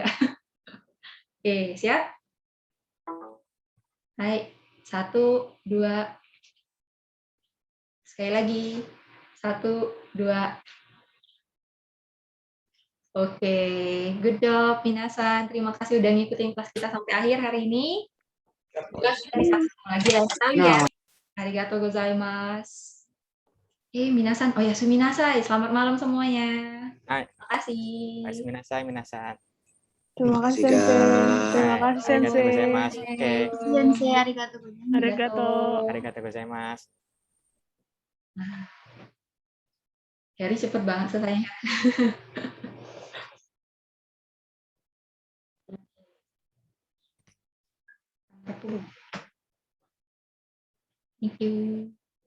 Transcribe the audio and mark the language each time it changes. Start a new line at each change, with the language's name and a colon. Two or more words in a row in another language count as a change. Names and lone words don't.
Indonesian: Oke, siap? Hai, 1, 2. Sekali lagi. 1, 2. Oke,
English: good job,
Indonesian: minasan. Terima kasih udah ngikutin kelas kita sampai akhir hari ini. Semoga kita bisa ketemu lagi lain kali ya.
Japanese: ありがとうございます.
Indonesian: Oke, minasan. Oh ya, suminasai. Selamat malam semuanya. Hai. Terima kasih.
Japanese: みなさん、みなさん.
Indonesian: Terima kasih, Sensei. Terima kasih,
Japanese: Arigatou Sensei. gozaimasu. Oke. 先生、ありがとうございます. Arigato. ありがとうございます.
Indonesian: Harry cepet banget selesainya.
English: Thank you.